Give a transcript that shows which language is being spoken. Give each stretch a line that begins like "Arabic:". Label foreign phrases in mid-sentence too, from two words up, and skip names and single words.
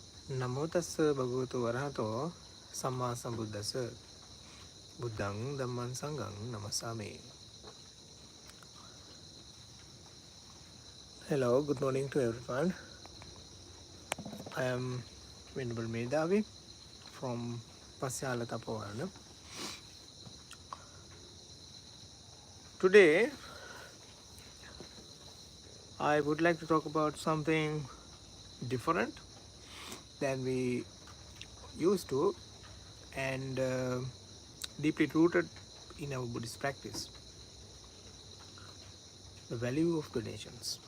Pali: නමෝ තස්ස භගවතු වරහතෝ සම්මා සම්බුද්දස්ස බුද්ධං ධම්මං සංඝං නමස්සාමි.
English: Hello, good morning to everyone. I am Venerable Medhavi from Pasyala Tapovarana. Today, I would like to talk about something different than we used to and deeply rooted in our Buddhist practice, the value of donations.